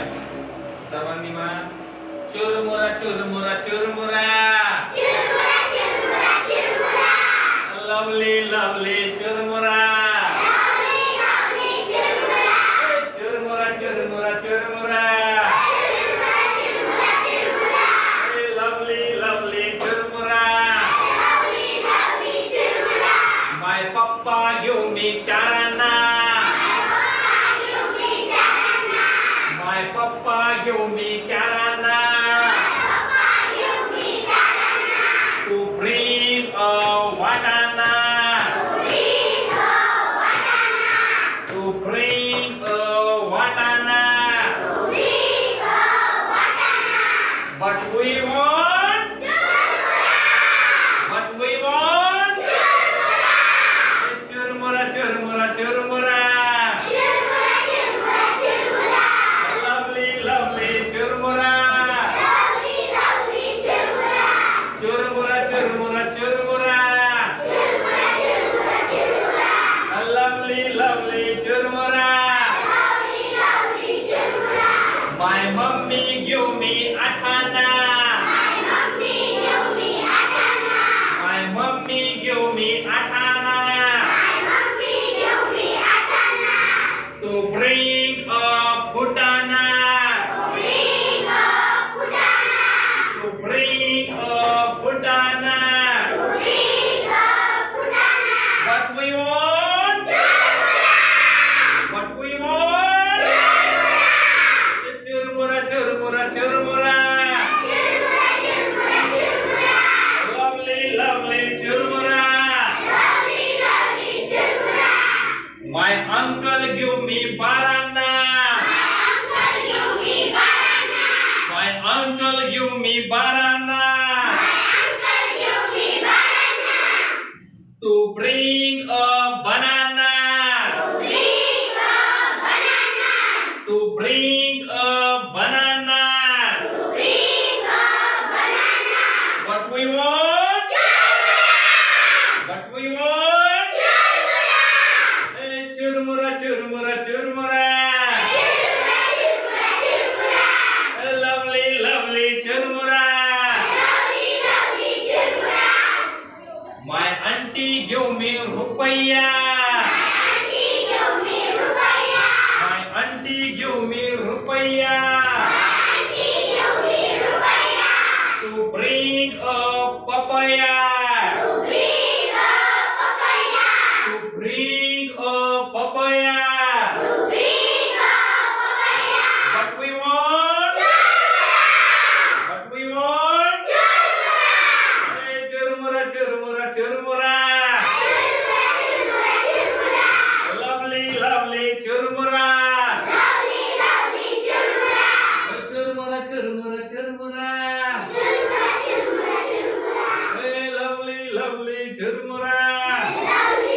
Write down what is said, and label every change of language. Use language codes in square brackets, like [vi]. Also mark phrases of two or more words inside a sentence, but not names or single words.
[mr] सर्वांनी म्हणा, चुरमुरा चुरमुरा चुरमुरा, [en] lovely lovely [mr] चुरमुरा, चुरमुरा चुरमुरा चुरमुरा, [en] lovely lovely [mr] चुरमुरा. [en] My papa give me charana. My papa give me charana. To bring a wadana. To bring a wadana. But we want. But we want. Churmura churmura churmura. Lovely lovely churmura. Churmura churmura churmura. Lovely lovely churmura. My mummy give me athana. My mummy give me athana. To bring a putana. To bring a putana. What we want. What we want. Churmura churmura churmura. Lovely lovely churmura. My uncle give me banana. My uncle give me banana. To bring a banana. To bring a banana. What we want. What we want. Churmura churmura churmura. Lovely lovely churmura. My auntie give me rupaya. My auntie give me rupaya. To bring a papaya. To bring a papaya. What we want. What we want. Churmura churmura churmura. Lovely lovely churmura. Churmura churmura churmura. Lovely lovely churmura.